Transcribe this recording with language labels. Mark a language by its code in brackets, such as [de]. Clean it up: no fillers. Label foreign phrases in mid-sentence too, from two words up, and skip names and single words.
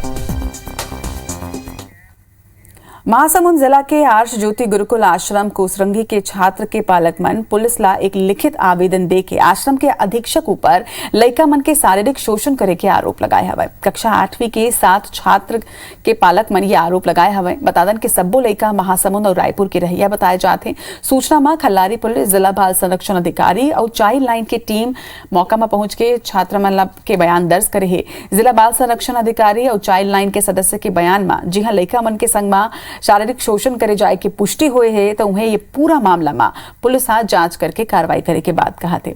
[hne] महासमुंद जिला के आर्ष ज्योति गुरुकुल आश्रम कोसरंगी के छात्र के पालक मन पुलिस ला एक लिखित आवेदन दे के आश्रम के अधीक्षक ऊपर लड़का मन के शारीरिक शोषण करे के आरोप लगाए हवे। कक्षा 8वीं के 7 छात्र के पालक मन ये आरोप लगाए हवे। बता दें कि सब्बो लड़का महासमुंद और रायपुर के रहिया बताए जाते। सूचना में खल्लारी पुलिस, जिला बाल संरक्षण अधिकारी और चाइल्ड लाइन की टीम मौका में पहुंच के छात्र मन के बयान दर्ज करे है। जिला बाल संरक्षण अधिकारी और चाइल्ड लाइन के सदस्य के बयान में जी हाँ लड़का मन के संग में शारीरिक शोषण करे जाए की पुष्टि हुए है, तो उन्हें ये पूरा मामला में पुलिस जांच करके कार्रवाई करे के बाद कहा थे।